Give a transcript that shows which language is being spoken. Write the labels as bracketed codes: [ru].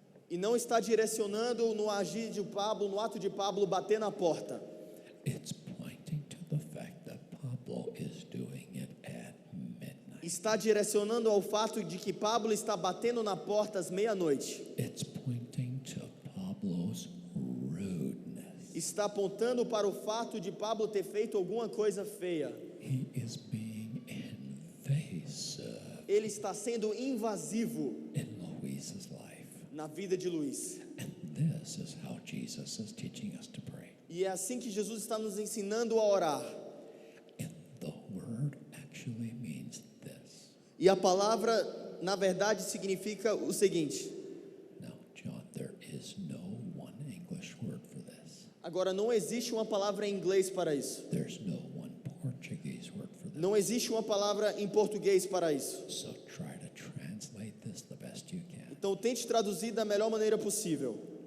[pt] E não está direcionando no agir de Pablo, no ato de Pablo bater na porta. [en] It's pointing to the fact that Pablo is doing it at midnight. [pt] Está direcionando ao fato de que Pablo está batendo na porta às meia-noite. [en] It's pointing to Pablo's rudeness. [pt] Está apontando para o fato de Pablo ter feito alguma coisa feia. [en] He is being invasive. [pt] Ele está sendo invasivo [en] In Luis's life. [pt] na vida de Luiz. [en] And this is how Jesus is teaching us to pray. [pt] E é assim que Jesus está nos ensinando a orar. [en] And the word actually means this. [pt] E a palavra, na verdade, significa o seguinte. [en] Now, John, there is no one English word for this. [pt] Agora, não existe uma palavra em inglês para isso. [en] There's no one Portuguese word for this. [pt] Não existe uma palavra em português para isso. [en] So try to translate this the best you can. [pt] Então, tente traduzir da melhor maneira possível.